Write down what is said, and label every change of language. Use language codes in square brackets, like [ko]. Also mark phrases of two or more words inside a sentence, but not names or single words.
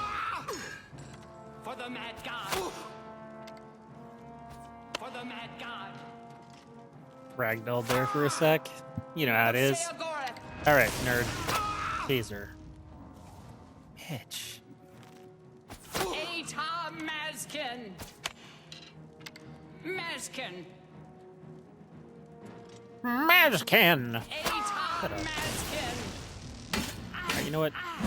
[en] For the Mad God! For the Mad God! Ragdoll there for a sec. You know how it is. Alright, nerd. Taser. Bitch. Eta Mazkin! Mazkin! Mazkin! Eta Mazkin! Alright, you know what?